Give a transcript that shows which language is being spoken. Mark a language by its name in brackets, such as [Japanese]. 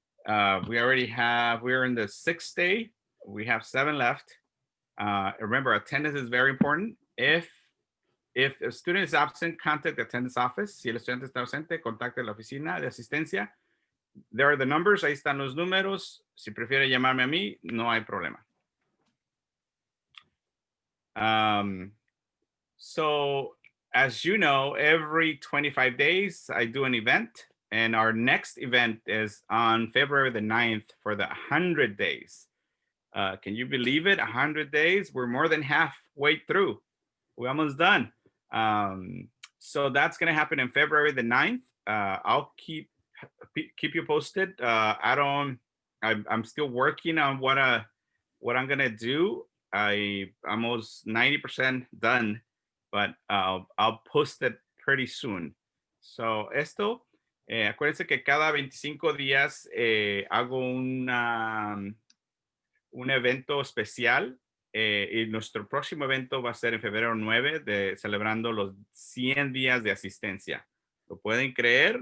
[English] We're in the 6th day. We have 7 left. Remember, attendance is very important. If a student is absent, contact the attendance office. [Spanish] Si el estudiante está ausente, contacte la oficina de asistencia. [English] There are the numbers. [Spanish] Ahí están los números. Si prefiere llamarme a mí, no hay problema. [English] So, as you know, every 25 days, I do an event. And our next event is on February the 9th for the 100 days. Can you believe it? 100 days. We're more than halfway through. We're almost done. So that's going to happen in February the 9th. I'll keep you posted. I'm still working on what I'm going to do. I'm almost 90% done, but I'll post it pretty soon. [Spanish] So esto, acuérdense que cada 25 días hago un evento especial. Y nuestro próximo evento va a ser en febrero 9, celebrando los 100 días de asistencia. ¿Lo pueden creer?